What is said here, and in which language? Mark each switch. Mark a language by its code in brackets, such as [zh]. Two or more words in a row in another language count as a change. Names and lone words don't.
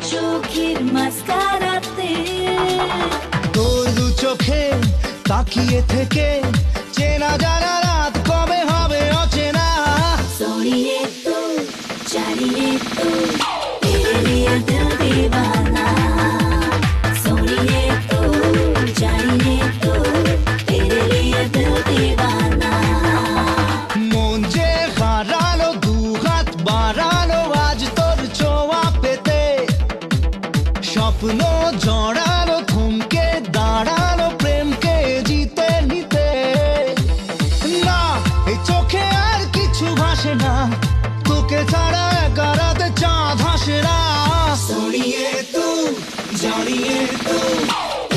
[bn] চোখের মাস্কারাতে তোর দু চোখে তাকিয়ে থেকে চেনা জানা রাত কবে হবে অচেনা। [hi] सोनिए तू जानिए तू तेरे लिए दिल दीवाना सोनिए तू जानिए तू तेरे लिए दिल दीवाना [bn] মন যে হারালো দু হাত বাড়ালো আজ তোর ছোঁয়া পেতে স্বপ্ন জড়ালো থমকে দাঁড়ালো প্রেমকে জিতে নিতে না এই চোখে আর কিছু ভাসে না তোকে ছাড়া একা রাতে চাঁদ হাসে না। [hi] सोनिए तू जानिए तू